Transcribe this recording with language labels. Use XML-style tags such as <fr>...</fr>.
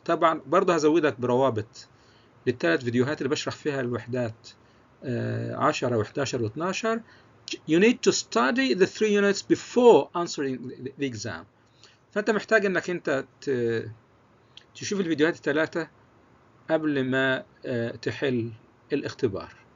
<ar>طبعا برضه هزودك بروابط للثلاث فيديوهات اللي بشرح فيها الوحدات 10 و11 و12.</ar> <en>You need to study the 3 units before answering the exam.</en> <ar>فأنت محتاج إنك أنت تشوف الفيديوهات الثلاثة قبل ما تحل الاختبار.</ar>